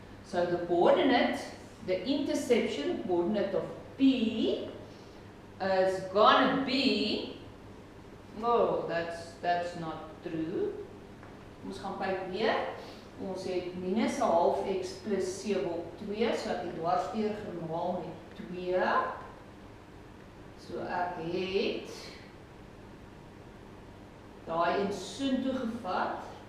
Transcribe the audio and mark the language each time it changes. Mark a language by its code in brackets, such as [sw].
[en] So the coordinate, the intersection coordinate of P is gonna be, oh, that's not true. [af] Ons gaan kyk weer. Ons het minus 'n half x plus 7 op 2, so ek het dwarsdeur gemaal met 2. So ek het daai een soontoe gevat.